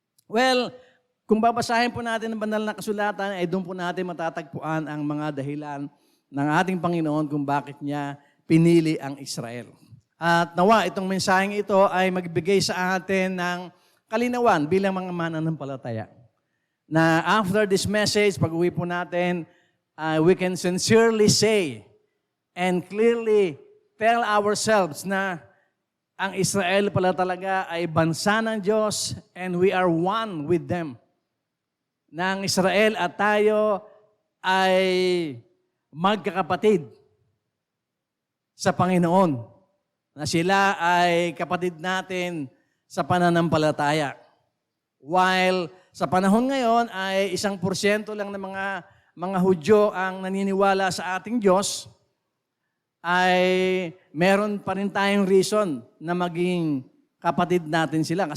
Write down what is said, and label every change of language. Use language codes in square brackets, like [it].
[tl] Well, kung babasahin po natin ang banal na kasulatan, ay doon po natin matatagpuan ang mga dahilan ng ating Panginoon kung bakit niya pinili ang Israel. At nawa, itong mensaheng ito ay magbigay sa atin ng kalinawan bilang mga mananampalataya. Na [en] after this message, [tl] pag-uwi po natin, [en] we can sincerely say and clearly tell ourselves [tl] na ang Israel pala talaga ay bansa ng Diyos [en] and we are one with them. [tl] Na ang Israel at tayo ay magkakapatid sa Panginoon. Na sila ay kapatid natin sa pananampalataya. While sa panahon ngayon ay 1% lang ng mga Hudyo ang naniniwala sa ating Diyos, ay meron pa rin tayong reason na maging kapatid natin sila.